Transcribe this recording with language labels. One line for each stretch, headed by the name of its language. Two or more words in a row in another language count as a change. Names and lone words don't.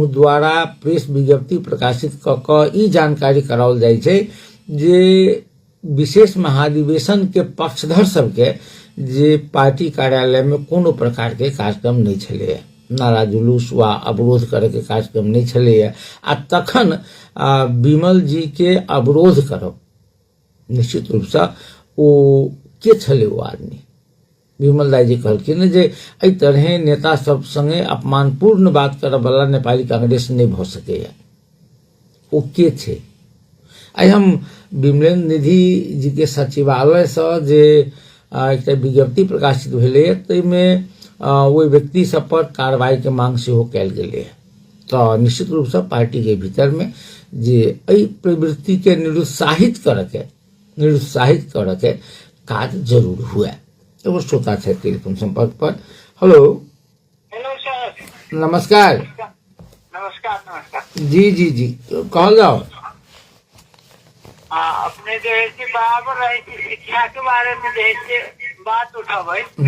Maithili: द्वारा प्रेस विज्ञप्ति प्रकाशित क ई जानकारी कराओल जाइ छै जे विशेष महाधिवेशन के पक्षधर सबके जे पार्टी कार्यालय में कोनो प्रकार के कार्यक्रम नहीं छलै, नारा जुलूस वा अवरोध करे के कार्यक्रम नहीं छलै, आ तखन विमल जी के अवरोध करब निश्चित रूप से ओ के छलै ओ आदमी। विमल दाई जी कहलखिन जे एहि तरह नेता सब संगे अपमानपूर्ण बात करब वाला नेपाली कांग्रेस नहीं भ सकैया। ओ के छै? आई हम विमलेन्द्र निधि जी के सचिवालय से जे एक विज्ञप्ति प्रकाशित भेलै, ताहिमे ओहि व्यक्ति सब पर कार्रवाई के मांग सेहो कयल गेलै। तो निश्चित रूप से पार्टी के भीतर में जे एहि प्रवृत्ति के निरुत्साहित करे के काज जरूर हुए। एगो श्रोता है टेलीफोन संपर्क पर। हेलो सर। नमस्कार। नमस्कार। जी कहल जाओ। अपने जो है बराबर है शिक्षा के बारे में जो है बात उठावे।